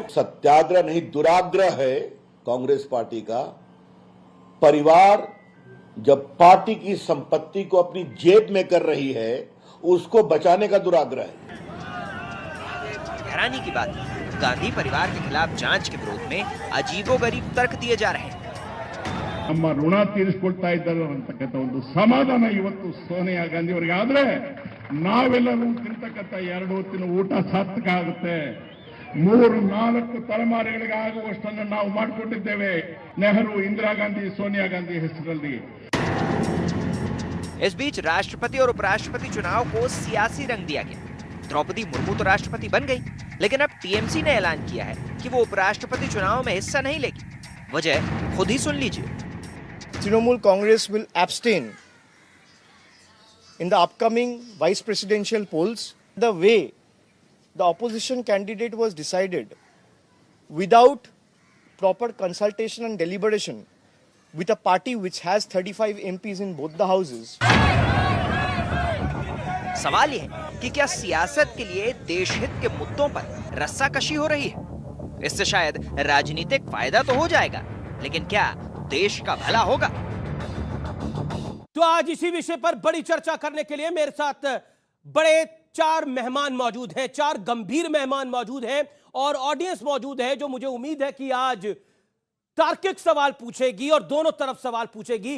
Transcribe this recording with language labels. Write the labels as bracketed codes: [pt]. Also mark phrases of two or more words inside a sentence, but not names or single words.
[hi] सत्याग्रह नहीं दुराग्रह है कांग्रेस पार्टी का। परिवार जब पार्टी की संपत्ति को अपनी जेब में कर रही है, उसको बचाने का दुराग्रह है। हैरानी की बात है, गांधी परिवार के खिलाफ जांच के विरोध में अजीबोगरीब तर्क दिए जा रहे हैं। [kn] ನಮ್ಮ ಋಣ ತೀರಿಸಿಕೊಳ್ತಾ ಇದ್ದಾರೆ ಅಂತಕ್ಕಂಥ ಒಂದು ಸಮಾಧಾನ ಇವತ್ತು ಸೋನಿಯಾ ಗಾಂಧಿ ಅವರಿಗೆ ಆದ್ರೆ ನಾವೆಲ್ಲರೂ ತಿಂತಕ್ಕಂಥ 2 ಹೊತ್ತಿನ ಊಟ ಸಾರ್ಥಕ ಆಗುತ್ತೆ। 3-4 ತಲೆಮಾರುಗಳಿಗೆ ಆಗುವಷ್ಟನ್ನು ನಾವು ಮಾಡಿಕೊಂಡಿದ್ದೇವೆ ನೆಹರು, ಇಂದಿರಾ गांधी, सोनिया गांधी ಹೆಸರಲ್ಲಿ। [hi] इस बीच राष्ट्रपति और उपराष्ट्रपति चुनाव को सियासी रंग दिया गया। द्रौपदी मुर्मू तो राष्ट्रपति बन गई, लेकिन अब टीएमसी ने ऐलान किया है कि वो उपराष्ट्रपति चुनाव में हिस्सा नहीं लेगी। वजह खुद ही सुन लीजिए। [en] Trinamool Congress will abstain in the upcoming vice presidential polls. The way the opposition candidate was decided without proper consultation and deliberation with a party which has 35 MPs in both the houses. [hi] सवाल यह है कि क्या सियासत के लिए देशहित के मुद्दों पर रस्साकशी हो रही है? इससे शायद राजनीतिक फायदा तो हो जाएगा, लेकिन क्या देश का भला होगा? तो आज इसी विषय पर बड़ी चर्चा करने के लिए मेरे साथ बड़े 4 मेहमान मौजूद हैं, 4 गंभीर मेहमान मौजूद हैं और ऑडियंस मौजूद है जो मुझे उम्मीद है कि आज तार्किक सवाल पूछेगी और दोनों तरफ सवाल पूछेगी।